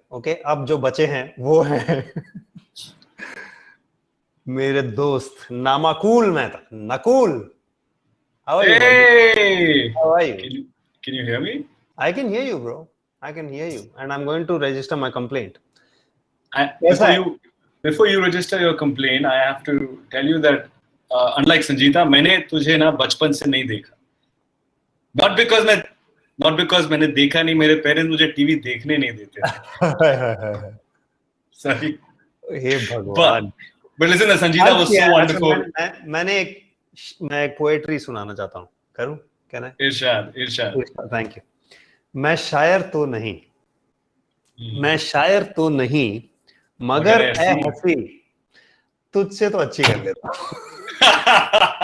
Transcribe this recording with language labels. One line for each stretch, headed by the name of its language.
Hindi: Okay, अब जो बचे हैं वो हैं मेरे दोस्त नामाकूल Mehta.
English: Nakul, how are you? Hey! How are you? Can you hear me? I can hear you, bro. I can hear you, and I'm going to register my complaint. Before you register your complaint, I have to tell you that unlike Sangeeta,
Hindi: मैंने तुझे ना बचपन से नहीं देखा.
English: Not because
Hindi: मैंने देखा नहीं, मेरे पेरेंट्स मुझे टीवी देखने नहीं देते थे.
English: Sorry.
Hindi: हे भगवान.
English: But listen, Sangeeta was so wonderful.
Hindi: मैं एक पोएट्री सुनाना चाहता हूँ. करूँ?
English: Can I?
Hindi: Irshad.
English: Thank you.
Hindi: मैं शायर तो नहीं मगर ऐ हंसी तुझसे तो अच्छी कर लेता हूँ.